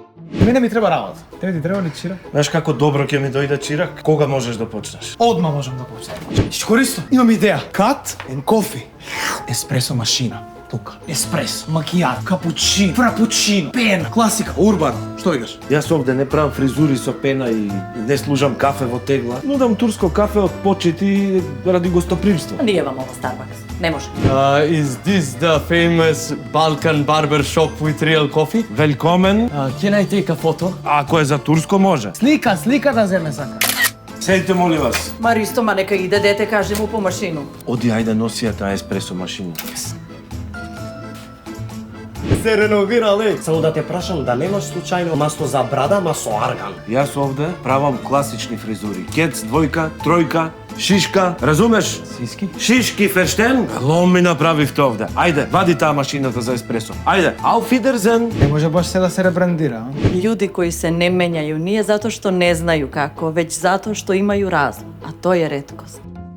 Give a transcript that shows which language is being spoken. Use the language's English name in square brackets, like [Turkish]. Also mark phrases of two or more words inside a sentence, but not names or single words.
[Macedonian] Мене ми треба работа. Тебе ти треба ли чирак? Знаеш како добро ќе ми дојде чирак? Кога можеш да почнеш? Одма можам да почнем. Користо, имам идеја. [English] Cut and coffee. [Macedonian] Еспресо машина. Тука. Еспресо, макијато, капучино, фрапучино, пена, класика, урбан. Што викаш? Јас овде не правам фризури со пена и не служам кафе во тегла. Нудам турско кафе од почит и ради гостопримство. [Serbian] Nije vam ovo Starbucks. Ne može. [English] Is this the famous Balkan barber shop with real coffee? [Macedonian] Велкомен. [English] Can I take a photo? [Macedonian] Ако е за турско може. Слика да земе сака. Седите, моли вас. [Serbian] Maristo, ma neka ide dete, kaže mu po mašinu. [Macedonian] Оди, ајде носи ја таа еспресо машина. Се реновирали. Само да те прашам да немаш случајно масто за брада, ма со арган. Јас овде правам класични фризури. Кец, двојка, тројка, шишка, разумеш? Сиски? Шишки, ферштен? Лом ми направивте овде. Ајде, вади таа машината за еспресо. [German] Ајде, auf Wiedersehen. [Macedonian] Не може баш се да се ребрандира, а? [Serbian] Ljudi koji se ne menjaju nije zato što ne znaju kako, već zato što imaju razum, a to je retkost.